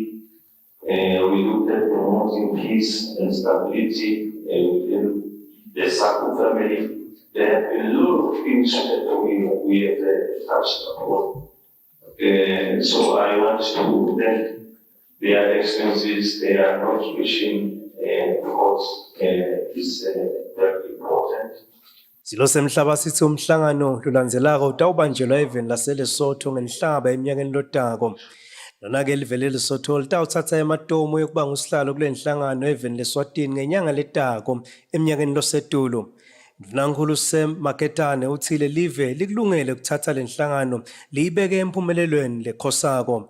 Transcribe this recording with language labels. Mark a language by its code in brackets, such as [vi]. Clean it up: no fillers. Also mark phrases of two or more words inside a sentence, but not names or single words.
[en] We looked at promoting peace and stability within the SACU family. There have been a lot of things that we have touched upon. So I want to thank their excellencies, their contribution, because it's very important. [ss] Silose Mhlaba sithi umhlangano lulandzelako utawubanjelwa eveni laseLesotho ngenhlaba eminyakeni lotako. Lona-ke livele Lesotho litawuthatha ematomo yokuba ngusihlalo kule nhlangano eveni leSwatini ngenyanga letako eminyakeni losetulu. Mvunankhulu Sam Maketane uthile live likulungele ukuthatha le nhlangano liyibeke emphumelelweni lekhosako.